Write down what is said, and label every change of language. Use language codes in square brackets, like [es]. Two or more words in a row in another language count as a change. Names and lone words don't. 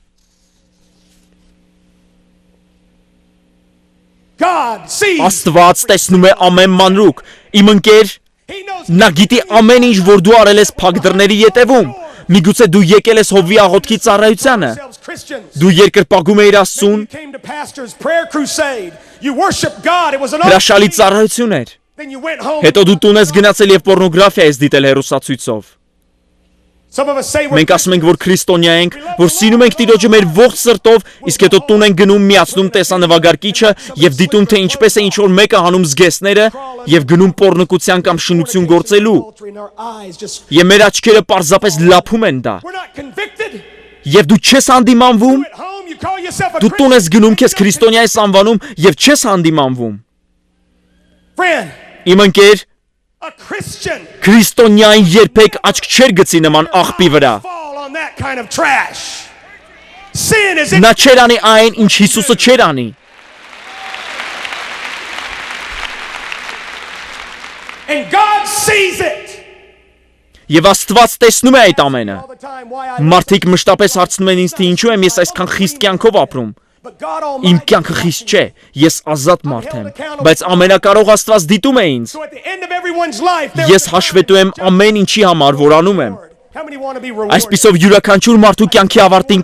[en] God sees. [hy] Աստված տեսնում է ամեն մանրուք։ Իմ ընկեր, [en] He knows. [hy] նա գիտի ամեն ինչ, որ դու արել ես փակ դռների ետևում։ Միգուցե դու եկել ես հովվի աղոթքի ծառայությանը։ [en] Yourselves Christians. [hy] Դու երկրպագում էիր Աստծուն, [en] You came to pastor's prayer crusade. You worship God. It was an [hy] հրաշալի ծառայություն էր։ [en] Then you went home. [hy] Հետո դու տուն ես գնացել եւ պոռնոգրաֆիա ես դիտել հեռուստացույցով։ [en] Some of us say we're [hy] Մենք ասում ենք, որ քրիստոնյա ենք, որ սիրում ենք Տիրոջը մեր ողջ սրտով, իսկ հետո տուն ենք գնում, միացնում տեսանվագարկիչը եւ դիտում, թե ինչպես է ինչ որ մեկը հանում զգեստները եւ գնում պոռնկության կամ շնություն գործելու։ [en] in our eyes just [hy] Եվ մեր աչքերը պարզապես լափում են դա։ [en] we're not convicted. [hy] Եվ դու չես հանդիմանվում, [en] At home you call yourself a [hy] դու տուն ես [en] Christian. [hy] գնում, քեզ քրիստոնյա ես անվանում եւ չես հանդիմանվում։ [en] Friend, [hy] Իմ ընկեր, [en] a Christian [hy] քրիստոնյային երբեք աչք չեր գցի նման աղբի վրա։ [en] fall on that kind of trash. Sin is in [hy] Նա չեր անի այն, ինչ Հիսուսը չեր անի։ [en] and God sees it. [hy] Եվ Աստված տեսնում է այդ ամենը։ [en] All the time why I [hy] Մարդիկ մշտապես հարցնում են ինձ, թե ինչու եմ ես այսքան խիստ կյանքով ապրում։ Իմ կյանքը խիստ չէ, ես ազատ մարդ եմ, բայց ամենակարող Աստված դիտում է ինձ։ Ես հաշվետու եմ ամեն ինչի համար, որ անում եմ։ Այսպիսով յուրաքանչյուր մարդու կյանքի ավարտին